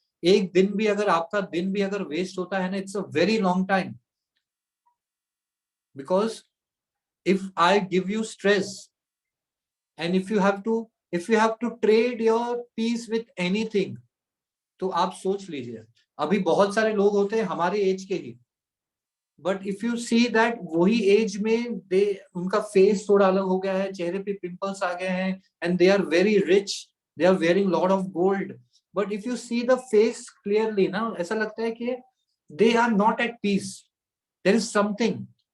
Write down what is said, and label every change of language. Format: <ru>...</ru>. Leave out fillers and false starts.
<hi>एक दिन भी अगर आपका दिन भी अगर वेस्ट होता है ना, it's a very long time.</hi> <en>Because if I give you stress, and if you have to trade your peace with anything, तो आप सोच लीजिए. अभी बहुत सारे लोग होते हैं हमारे एज के ही, but if you see that वही एज में उनका फेस थोड़ा अलग हो गया है, चेहरे पे पिंपल्स आ गए हैं, and they are very rich, they are wearing lot of gold, but if you see the face clearly ना, ऐसा लगता है कि they are not at peace, there is something.</en>